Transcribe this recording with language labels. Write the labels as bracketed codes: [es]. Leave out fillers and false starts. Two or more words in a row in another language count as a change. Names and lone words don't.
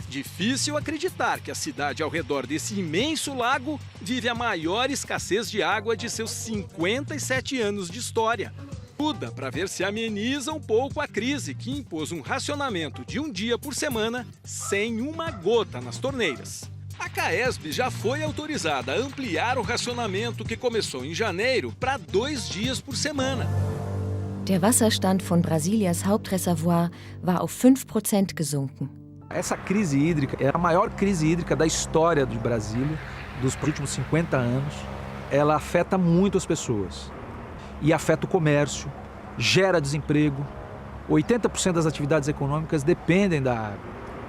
[pt] Difícil acreditar que a cidade ao redor desse imenso lago vive a maior escassez de água de seus 57 anos de história. Tudo para ver se ameniza um pouco a crise que impôs um racionamento de um dia por semana sem uma gota nas torneiras. A CAESB já foi autorizada a ampliar o racionamento que começou em janeiro para 2 dias por semana. [de] Der Wasserstand von Brasilias Hauptreservoir war auf 5% gesunken. [pt] Essa crise hídrica é a maior crise hídrica da história de Brasília, dos últimos 50 anos. Ela afeta muito as pessoas e afeta o comércio, gera desemprego. 80% das atividades econômicas dependem da água.